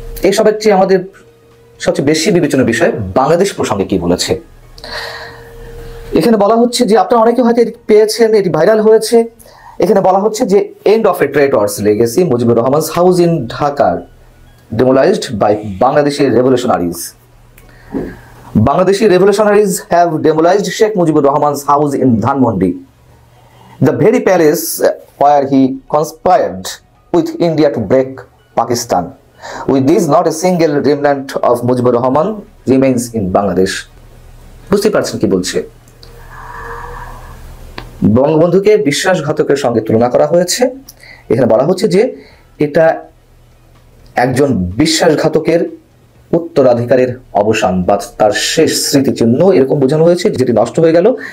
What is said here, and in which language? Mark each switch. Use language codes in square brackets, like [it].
[bn] এসবের চেয়ে আমাদের সবচেয়ে বেশি বিবেচনার বিষয় বাংলাদেশ প্রসঙ্গে কি বলেছে। এখানে বলা হচ্ছে যে, আপনারা অনেকে হয়তো এটি পেয়েছেন, এটি ভাইরাল হয়েছে। এখানে বলা হচ্ছে যে [en] end of a traitor's legacy, [bn] Mujibur রহমান's [en] house in Dhaka demolished by Bangladeshi revolutionaries. Bangladeshi revolutionaries have demolished Sheikh Mujibur Rahman's house in Dhanmondi, the very palace where he conspired with India to break Pakistan. With this, not a single remnant of Mujibur Rahman remains in Bangladesh. [bn] বুঝতে পারছেন কি বলছে? বঙ্গবন্ধুকে বিশ্বাসঘাতকের সঙ্গে তুলনা করা হয়েছে। এখানে বলা হচ্ছে যে এটা একজন বিশ্বাসঘাতকের উত্তরাধিকারের অবসান বা তার শেষ স্মৃতিচিহ্ন, এরকম বোঝানো হয়েছে, যেটি নষ্ট হয়ে গেল।